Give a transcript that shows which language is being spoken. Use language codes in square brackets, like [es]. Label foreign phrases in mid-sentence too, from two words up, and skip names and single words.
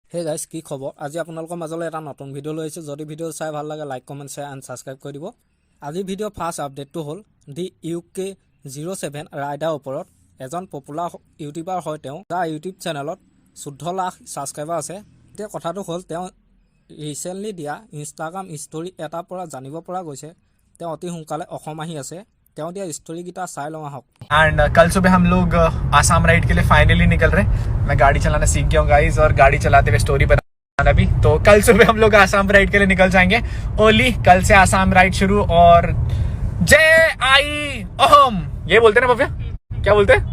[en] hey guys [as] কি খবৰ আজি আপোনালোকৰ মাজলৈ এটা নতুন ভিডিঅ' লৈ আহিছোঁ যদি ভিডিঅ' চাই ভাল লাগে [en] like comment share and subscribe [as] কৰি দিব আজি ভিডিঅ' ফাৰ্ষ্ট আপডেটটো হ'ল দি UK07 ৰাইডাৰ ওপৰত এজন [en] popular YouTuber [as] হয় তেওঁ যাৰ ইউটিউব চেনেলত 14 লাখ ছাবস্ক্ৰাইবাৰ আছে এতিয়া কথাটো হ'ল তেওঁ ৰিচেণ্টলি দিয়া [en] Instagram story [as] এটাৰ পৰা জানিব পৰা গৈছে তেওঁ অতি সোনকালে অসম আহি আছে তেওঁ দিয়া ষ্টৰিকেইটা চাই লওঁ আহক [hi] एंड कल सुबह हम लोग आसाम राइड के लिए फाइनली निकल रहे मैं गाड़ी चलाना सीख गया हूँ गाइस और गाड़ी चलाते हुए स्टोरी बनाना भी तो कल सुबह हम लोग आसाम राइड के लिए निकल जाएंगे ओली कल से आसाम राइड शुरू और [as] জয় আই অহোম [hi] ये बोलते ना भव्या क्या बोलते